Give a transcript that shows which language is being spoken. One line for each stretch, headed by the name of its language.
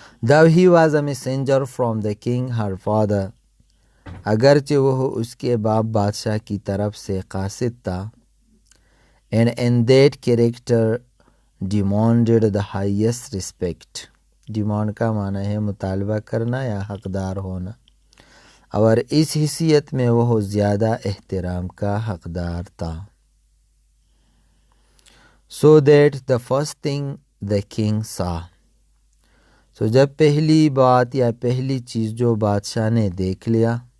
English: though he was a messenger from the king her father،
Urdu: اگرچہ وہ اس کے باپ بادشاہ کی طرف سے قاصد تھا.
English: and in that character demanded the highest respect.
Urdu: Demand کا معنی ہے مطالبہ کرنا یا حقدار ہونا. اور اس حیثیت میں وہ زیادہ احترام کا حقدار تھا.
English: so that the first thing the king saw،
Urdu: سو جب پہلی بات یا پہلی چیز جو بادشاہ نے دیکھ لیا.